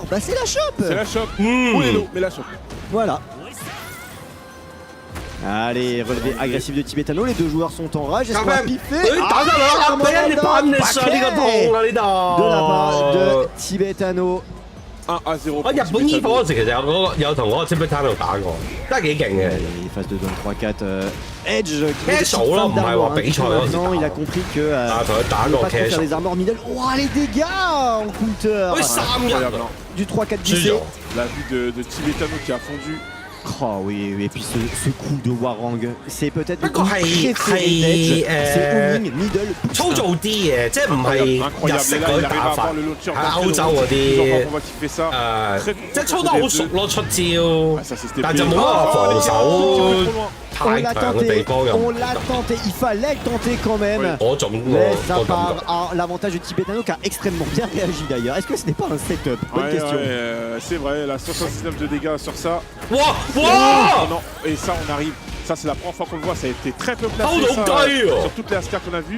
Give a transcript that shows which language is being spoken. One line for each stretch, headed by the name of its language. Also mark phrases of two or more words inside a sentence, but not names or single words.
French: Bah c'est la chope. C'est la chope. Ou les lots, mais la chope. Voilà. Allez, relevé agressif de Tibetano, les deux joueurs sont en rage, est-ce qu'on va piffer? De la part de Tibetano. 1-0.
Cantonese: 我日本 EVO 嗰陣時其實有同嗰個 Tibetano 打過，真係幾勁嘅。
French: Les phases de zone 3-4, Edge qui
Cantonese: casual 咯，唔係話比賽嗰時。
French: Non, il a compris que
Cantonese: 同佢打過 casual.
French: Faire des
English: armors middle.
French: Oh, les dégâts en counter. Du 3-4 glissé. La vue de Tibetano qui a fondu. Oh oui, et puis ce coup de Warang, c'est peut-être le coup préféré d'Edge, c'est Oming, middle,
Cantonese: 粗糙啲嘅，即係唔係日式嗰啲打法，喺歐洲嗰啲即係操得好熟咯出招，但就冇乜話防守太強嘅地方。
French: On l'a tenté, il fallait le tenter quand même. Mais à part l'avantage de Tibetano qui a extrêmement bien réagi d'ailleurs. Est-ce que ce n'est pas un setup? Bonne question. C'est vrai, la 79 de dégâts sur ça. Non, et ça on arrive, ça c'est la première fois qu'on le voit, ça a été très peu placé sur toutes les Asuka qu'on a vues.